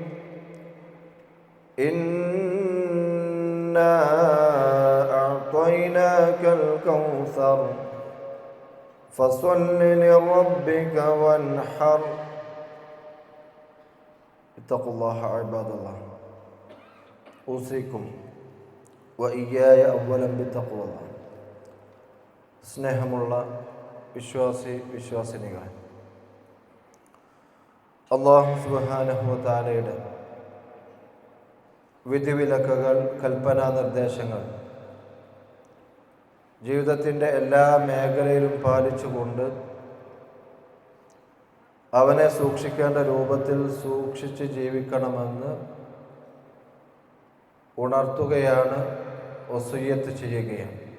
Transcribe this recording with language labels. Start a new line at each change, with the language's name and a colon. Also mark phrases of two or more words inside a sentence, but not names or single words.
Arabic: إنا أعطيناك الكوثر فصل لربك وانحر. اتقوا الله عباد الله. أوصيكم وإياي أولا بتقوى الله.
Malayalam: സ്നേഹമുള്ള വിശ്വാസിനികളെ,
Arabic: الله سبحانه وتعالى
Malayalam: വിധിവിലക്കുകൾ, കൽപ്പനാ നിർദ്ദേശങ്ങൾ ജീവിതത്തിൻ്റെ എല്ലാ മേഖലയിലും പാലിച്ചുകൊണ്ട് അവനെ സൂക്ഷിക്കേണ്ട രൂപത്തിൽ സൂക്ഷിച്ച് ജീവിക്കണമെന്ന് ഉണർത്തുകയാണ്, വസിയ്യത്ത് ചെയ്യുകയാണ്.